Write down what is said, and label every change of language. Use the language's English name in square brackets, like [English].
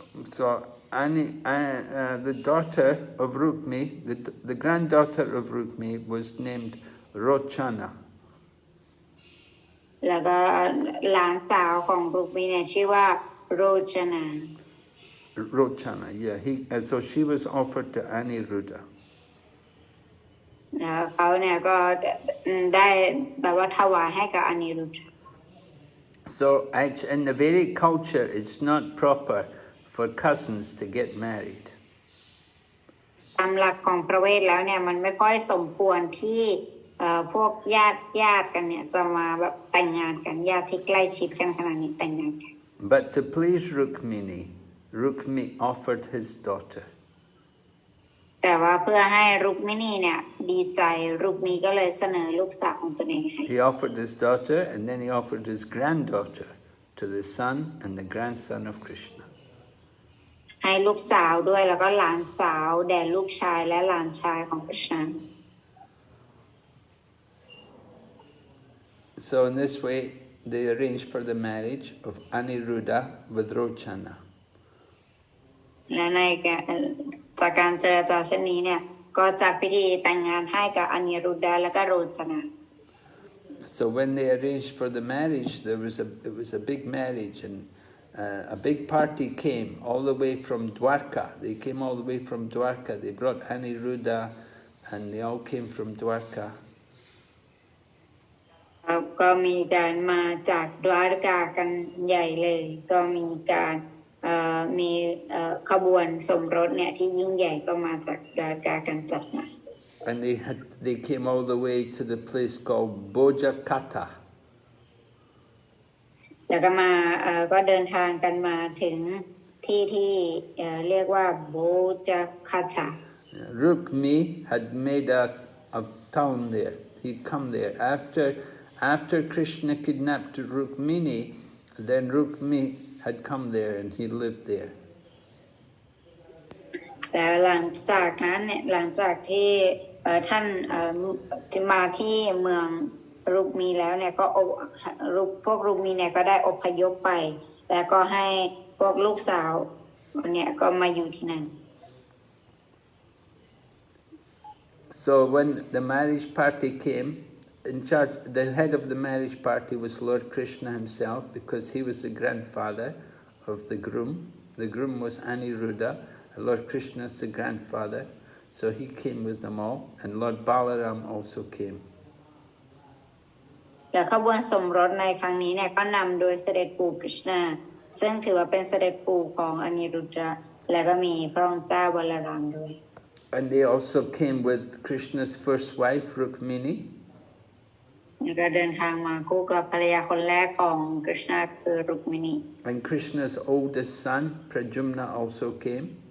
[English] So the daughter of Rukmi, the granddaughter of Rukmi was named Rochana. [Thai] แล้วก็หลานสาวของรุกมิเนี่ยชื่อว่าโรจนา [English] Rochana, yeah. So she was offered to Aniruddha. [Thai] แล้วเขาเนี่ยก็ได้แบบว่าถวายให้กับอนิรุทธ [English] So in the Vedic culture, it's not proper for cousins to get married. [Thai] ตามหลักของพระเวทแล้วเนี่ยมันไม่ค่อยสมควรที่พวกญาติกันเนี่ยจะมาแบบแต่งงานกันญาติที่ใกล้ชิดกันขนาดนี้แต่งงานกัน [English] But to please Rukmi offered his daughter. [Thai] แต่ว่าเพื่อให้รุกมินีเนี่ยดีใจรุกมีก็เลยเสนอลูกสาวของตนเองให้ [English] He offered his daughter, and then he offered his granddaughter to the son and the grandson of Krishna. [Thai] ให้ลูกสาวด้วยแล้วก็หลานสาวแด่ลูกชายและหลานชายของกฤษณา [English] So in this way, they arranged for the marriage of Aniruddha with Rochana. [Thai] และจากการเจรจาเช่นนี้เนี่ยก็จัดพิธีแต่งงานให้กับอนิรุดาและก็โรจนา [English] So when they arranged for the marriage, it was a big marriage, and a big party came all the way from Dwarka. They came all the way from Dwarka. They brought Aniruddha, and they all came from Dwarka. [Thai] ก็มีการมาจากดวารกากันใหญ่เลยก็มีการมีขบวนสมรสเนี่ยที่ยิ่งใหญ่ก็มาจากดวารกากันจัดมา [English] And they came all the way to the place called Bojakata. [Thai] แล้วก็มาก็เดินทางกันมาถึงที่เรียกว่าโบจักคาชา [English] Rukmi had made a town there. He'd come there after Krishna kidnapped Rukmini. Then Rukmi had come there and he lived there. [Thai] แต่หลังจากนั้นเนี่ยหลังจากที่ท่านมาที่เมืองรุกมีแล้วเนี่ยก็พวกรุกมีเนี่ยก็ได้อพยพไปแล้วก็ให้พวกลูกสาวเนี่ยก็มาอยู่ที่นั่น [English] So when the marriage party came, in charge, the head of the marriage party was Lord Krishna himself, because he was the grandfather of the groom. The groom was Aniruddha, Lord Krishna is the grandfather, so he came with them all, and Lord Balaram also came. [Thai] และขบวนสมรสในครั้งนี้เนี่ยก็นำโดยเสด็จปู่กฤษณาซึ่งถือว่าเป็นเสด็จปู่ของอนิรุทธะและก็มีพระองค์เจ้าบาลารามด้วย [English] And they also came with Krishna's first wife, Rukmini. [Thai] แล้วก็เดินทางมาคู่กับภรรยาคนแรกของกฤษณะคือรุกมิณี [English] And Krishna's oldest son, Pradyumna, also came.